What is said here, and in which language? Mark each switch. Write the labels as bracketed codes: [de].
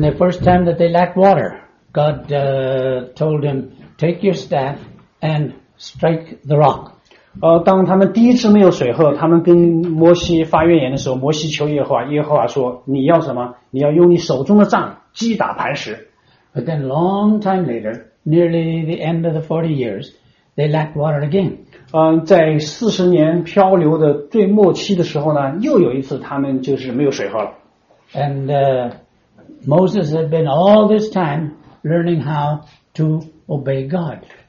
[en] the first time that they lacked water, God told him, take your staff and strike the rock. [zh] 当他们第一次没有水喝，他们跟摩西发怨言的时候，摩西求耶和华，耶和华说，你要什么？你要用你手中的杖击打磐石。 [en] But then long time later, nearly the end of the 40 years, they lacked water again. [zh] 在40年漂流的最末期的时候呢，又有一次他们就是没有水喝了。 [en] And Moses had been all this time learning how to obey God.